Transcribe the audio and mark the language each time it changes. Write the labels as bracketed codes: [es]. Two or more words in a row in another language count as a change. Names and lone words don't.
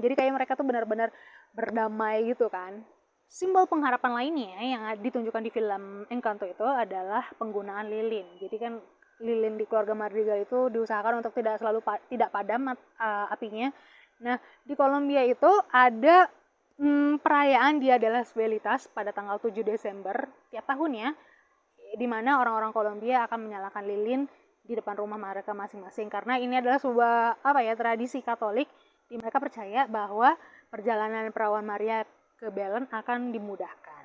[id] Jadi kayak mereka tuh benar-benar berdamai gitu kan. Simbol pengharapan lainnya yang ditunjukkan di film Encanto itu adalah penggunaan lilin. Jadi kan lilin di keluarga Madrigal itu diusahakan untuk tidak padam apinya. Nah, di Kolombia itu ada perayaan Dia de las Velitas pada tanggal 7 Desember tiap tahunnya, di mana orang-orang Kolombia akan menyalakan lilin di depan rumah mereka masing-masing, karena ini adalah sebuah tradisi Katolik di mereka percaya bahwa perjalanan perawan Maria ke Belen akan dimudahkan.